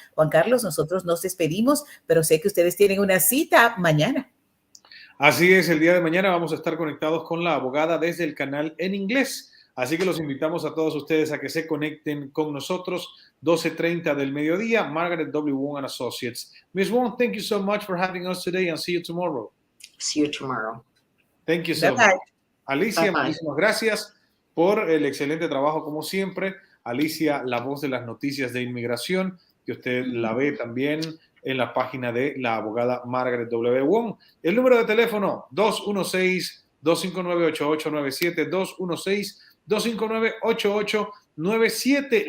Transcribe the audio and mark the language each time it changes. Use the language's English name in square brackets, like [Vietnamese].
[Spanish] Juan Carlos, nosotros nos despedimos, pero sé que ustedes tienen una cita mañana. Así es, el día de mañana vamos a estar conectados con la abogada desde el canal en inglés. Así que los invitamos a todos ustedes a que se conecten con nosotros 12:30 del mediodía. [English] Margaret W. Wong and Associates. Ms. Wong, thank you so much for having us today and see you tomorrow. See you tomorrow. Thank you so much. [Spanish] Alicia, muchísimas gracias por el excelente trabajo como siempre. Alicia, la voz de las noticias de inmigración, que usted la ve también en la página de la abogada Margaret W. Wong. El número de teléfono 216-259-8897, 216-259-8897.